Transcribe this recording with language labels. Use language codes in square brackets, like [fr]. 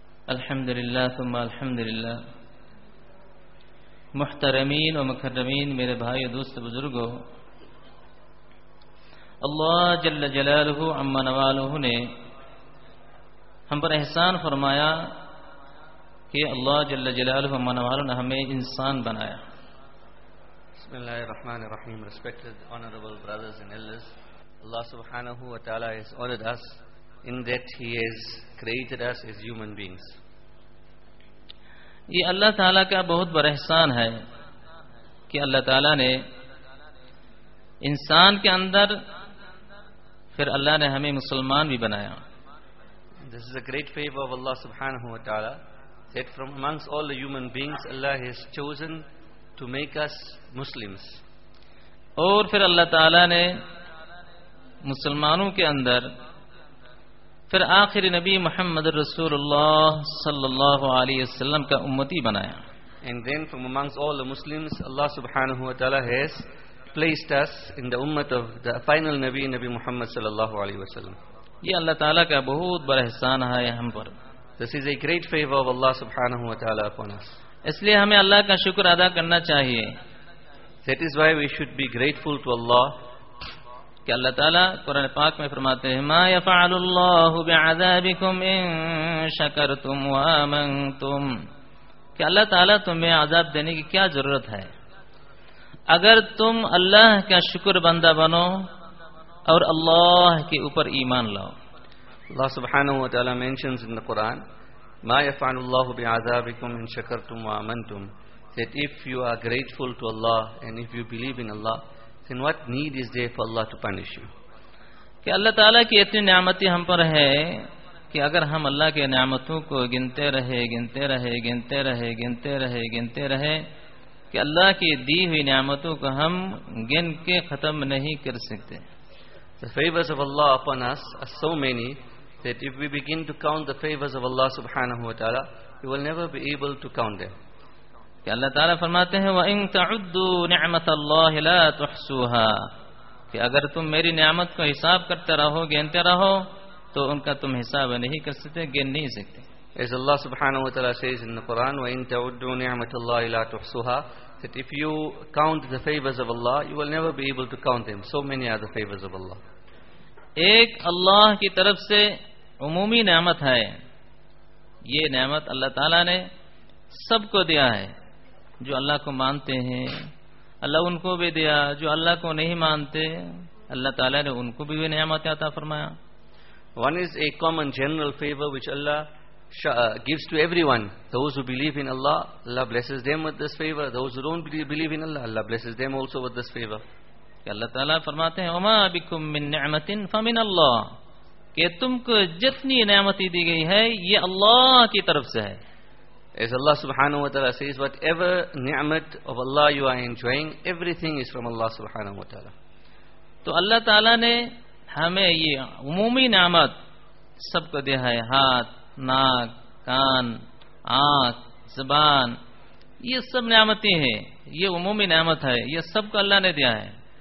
[ar] الحمد لله ثم الحمد لله محترمين ومكرمين [ur] میرے بھائی دوست بزرگو اللہ جل جلالہ عم نوالہ نے ہم پر احسان فرمایا کہ اللہ جل جلالہ عم نوالہ نے ہمیں انسان بنایا [ar] بسم اللہ الرحمن الرحیم [en] respected honorable brothers and elders Allah subhanahu wa ta'ala has honored us in that he has created us as human beings [ur] یہ اللہ تعالیٰ کا بہت بڑا احسان ہے کہ اللہ تعالیٰ نے انسان کے اندر پھر اللہ نے ہمیں مسلمان بھی بنایا [en] This is a great favor of Allah subhanahu wa ta'ala that from amongst all the human beings Allah has chosen to make us Muslims [ur] اور پھر اللہ تعالیٰ نے مسلمانوں کے اندر پھر آخری نبی محمد رسول اللہ صلی اللہ علیہ وسلم کا امتی بنایا [en] And then from amongst all the Muslims Allah subhanahu wa ta'ala has placed us in the ummat of the final Nabi Nabi Muhammad sallallahu alayhi wa sallam [ur] یہ اللہ تعالیٰ کا بہت بڑا احسان ہے ہم پر [en] This is a great favor of Allah subhanahu wa ta'ala upon us [ur] اس لئے ہمیں اللہ کا شکر ادا کرنا چاہیے [en] That is why we should be grateful to Allah [ur] کہ اللہ تعالیٰ قرآن پاک میں فرماتے ہیں [ar] ما يفعل الله بعذابكم ان شكرتم وآمنتم [ur] کہ اللہ تعالیٰ تمہیں عذاب دینے کی کیا ضرورت ہے اگر تم اللہ کا شکر بندہ بنو اور اللہ کے اوپر ایمان لاؤ. [en] اللہ سبحانہ و تعالی mentions in the Quran, [ar] ما يفعل الله بعذابكم ان شكرتم وآمنتم, [en] that if you are grateful to Allah and if you believe in Allah, then what need is there for Allah to punish you? [ur] کہ اللہ تعالی کی اتنی نعمتیں ہم پر ہے کہ اگر ہم اللہ کی نعمتوں کو گنتے رہے گنتے رہے گنتے رہے گنتے رہے گنتے رہے کہ اللہ کی دی ہوئی نعمتوں کو ہم گن کے ختم نہیں کر سکتے. [en] The favors of Allah upon us are so many that if we begin to count the favors of Allah subhanahu wa ta'ala, we will never be able to count them. [ur] کہ اللہ تعالیٰ فرماتے ہیں [ar] وَإِن تَعُدُّوا نِعْمَةَ اللَّهِ لَا تُحْسُوهَا, [ur] کہ اگر تم میری نعمت کو حساب کرتے رہو گنتے رہو تو ان کا تم حساب نہیں کر سکتے گن نہیں سکتے. [en] As Allah subhanahu wa ta'ala says in the Quran, [ar] وَإِن تَعُدُّوا نِعْمَةَ اللَّهِ لَا تُحْسُوهَا, [en] that if you count the favors of Allah, you will never be able to count them. So many are the favors of Allah. [ur] ایک اللہ کی طرف سے عمومی نعمت ہے, یہ نعمت اللہ تعالیٰ نے سب کو دیا ہے جو اللہ کو مانتے ہیں. اللہ ان کو بھی دیا جو اللہ کو نہیں مانتے, اللہ تعالیٰ نے ان کو بھی نعمت عطا فرمایا. [en] One is a common general favor which Allah gives to everyone. Those who believe in Allah, Allah blesses them with this favor. Those who don't believe in Allah, Allah blesses them also with this favor. [ur] اللہ تعالیٰ فرماتے ہیں [ar] وَمَا بِكُم مِّن نِعْمَةٍ فَمِن اللَّهِ, [ur] کہ تم کو جتنی نعمتی دی گئی ہے یہ اللہ کی طرف سے ہے. [en] As Allah subhanahu wa ta'ala says, whatever ni'mat of Allah you are enjoying, everything is from Allah subhanahu wa ta'ala. [ur] تو اللہ تعالیٰ نے ہمیں یہ عمومی نعمت سب کو دیا ہے, ہاتھ ناک کان آنکھ زبان, یہ سب نعمتیں ہیں, یہ عمومی نعمت ہے, یہ سب کو اللہ نے دیا ہے.